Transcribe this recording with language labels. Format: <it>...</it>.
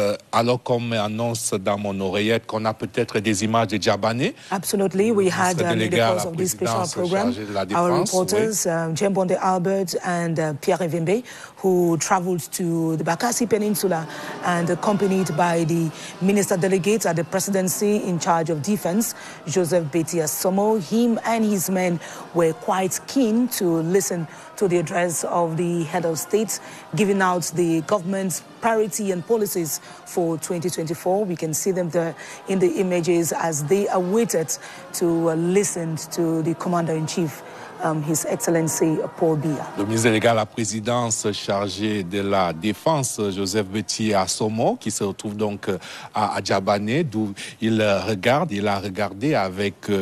<fr>Alors qu'on m'annonce dans mon oreillette qu'on a peut-être des images de Djabane.</fr> <en>Absolutely, we had in the course of this special program our reporters Jembonde Albert and Pierre Evimbe, who traveled to the Bakassi Peninsula and accompanied by the minister delegate at the presidency in charge of defense, Joseph Beti Asomo. Him and his men were quite keen to listen to the address of the head of state, giving out the government's priority and policies for 2024. We can see them there in the images as they awaited to listen to the commander-in-chief, His Excellency Paul Biya.</en> <fr>Le ministre délégué à la présidence chargé de la défense, Joseph Beti Asomo, qui se retrouve donc à Djabane, d'où il a regardé avec</fr>